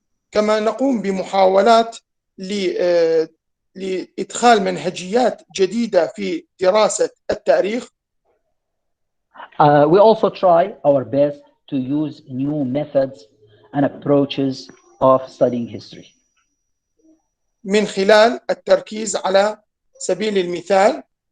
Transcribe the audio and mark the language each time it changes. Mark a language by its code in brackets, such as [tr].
[ar] كما نقوم بمحاولات لإدخال منهجيات جديدة في دراسة التاريخ. [en] We also try our best to use new methods and approaches of studying history. [ar] من خلال التركيز على سبيل المثال